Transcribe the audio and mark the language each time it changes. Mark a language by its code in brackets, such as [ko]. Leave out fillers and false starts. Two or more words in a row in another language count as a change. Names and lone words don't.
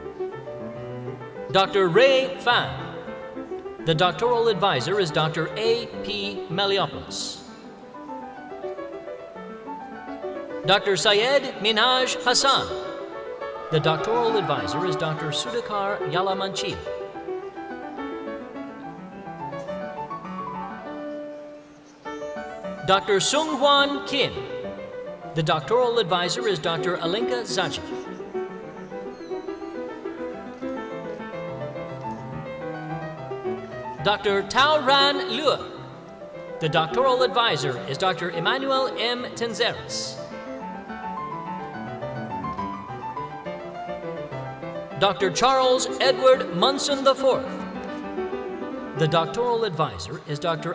[en] Ray Fan. The doctoral advisor is Dr. A.P. Meliopoulos. Dr. Syed Minhaj Hassan. The doctoral advisor is Dr. Sudhakar Yalamanchi. Dr. Sung-Hwan Kim. The doctoral advisor is Dr. Alinka Zaji. Dr. Tao Ran Lua. The doctoral advisor is Dr. Emmanuel M. Tenzeris. Dr. Charles Edward Munson IV. The doctoral advisor is Dr.